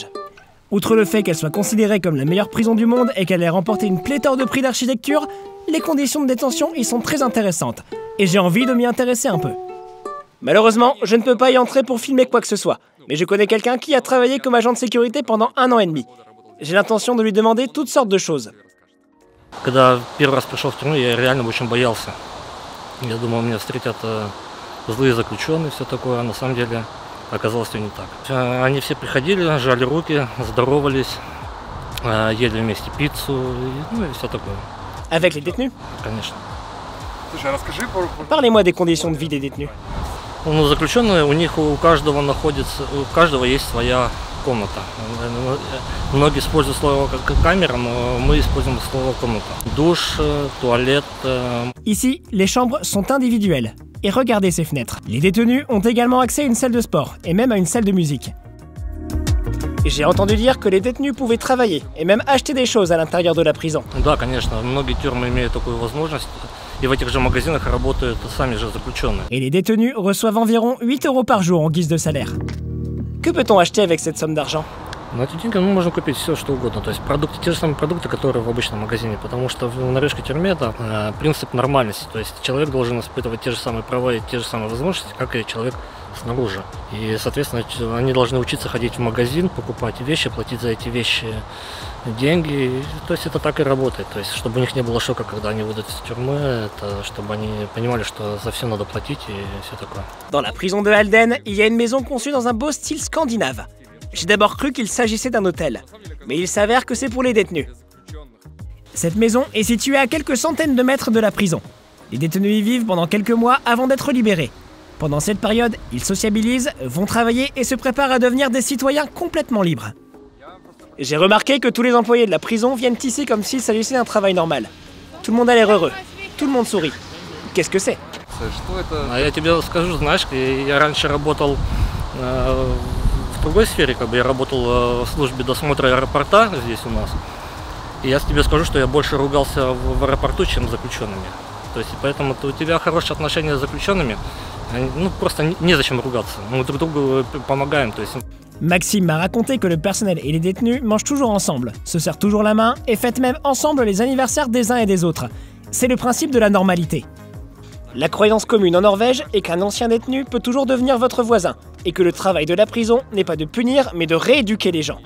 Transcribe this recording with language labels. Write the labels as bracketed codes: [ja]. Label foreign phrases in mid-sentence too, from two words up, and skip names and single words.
[fr] Outre le fait qu'elle soit considérée comme la meilleure prison du monde et qu'elle ait remporté une pléthore de prix d'architecture, les conditions de détention y sont très intéressantes, et j'ai envie de m'y intéresser un peu. Malheureusement, je ne peux pas y entrer pour filmer quoi que ce soit, mais je connais quelqu'un qui a travaillé comme agent de sécurité pendant 1 an et demi. J'ai l'intention de lui demander toutes sortes de choses. [ru] Когда первый раз пришел в тюрьму, я реально очень боялся. Я думал, меня встретят злые заключенные, все такое, а на самом деле оказалось все не так. Они все приходили, жали руки, здоровались, ели вместе пиццу, и все такое. [fr] Avec les détenus? [ru] Конечно. Слушай, расскажи [fr] Parlez-moi des conditions de vie des détenus. [ru] Ну, заключенные, у каждого есть своя комната. Многие используют слово камера, но мы используем слово комната. Душ, туалет. [fr] Ici, les chambres sont individuelles. Et regardez ces fenêtres. Les détenus ont également accès à une salle de sport et même à une salle de musique. J'ai entendu dire que les détenus pouvaient travailler et même acheter des choses à l'intérieur de la prison. [ru] Да, конечно, многие тюрьмы имеют такую возможность. И в этих же магазинах работают сами же заключенные. [fr] Et les détenus reçoivent environ 8 € par jour en guise de salaire. Que peut-on acheter avec cette somme d'argent? [ru] На эти деньги мы можем купить все, что угодно. То есть продукты, те же самые продукты, которые в обычном магазине. Потому что в норвежской тюрьме это принцип нормальности. То есть человек должен испытывать те же самые права и те же самые возможности, как и человек снаружи. И, соответственно, они должны учиться ходить в магазин, покупать вещи, платить за эти вещи деньги. То есть это так и работает. То есть чтобы у них не было шока, когда они выйдут из тюрьмы, это чтобы они понимали, что за все надо платить и все такое. [fr] Dans la prison de Halden, il y a une maison conçue dans un beau style scandinave. J'ai d'abord cru qu'il s'agissait d'un hôtel, mais il s'avère que c'est pour les détenus. Cette maison est située à quelques centaines de mètres de la prison. Les détenus y vivent pendant quelques mois avant d'être libérés. Pendant cette période, ils sociabilisent, vont travailler et se préparent à devenir des citoyens complètement libres. J'ai remarqué que tous les employés de la prison viennent ici comme s'il s'agissait d'un travail normal. Tout le monde a l'air heureux, tout le monde sourit. Qu'est-ce que c'est? [ru] А я тебе скажу, знаешь, я раньше работал в другой сфере, как бы я работал в службе досмотра аэропорта здесь у нас. И я тебе скажу, что я больше ругался в аэропорту, чем с заключенными. То есть поэтому у тебя хорошие отношения с заключенными, ну просто незачем ругаться, мы друг другу помогаем. То есть... [fr] Maxime m'a raconté que le personnel et les détenus mangent toujours ensemble, se serrent toujours la main et fêtent même ensemble les anniversaires des uns et des autres. C'est le principe de la normalité. La croyance commune en Norvège est qu'un ancien détenu peut toujours devenir votre voisin et que le travail de la prison n'est pas de punir mais de rééduquer les gens.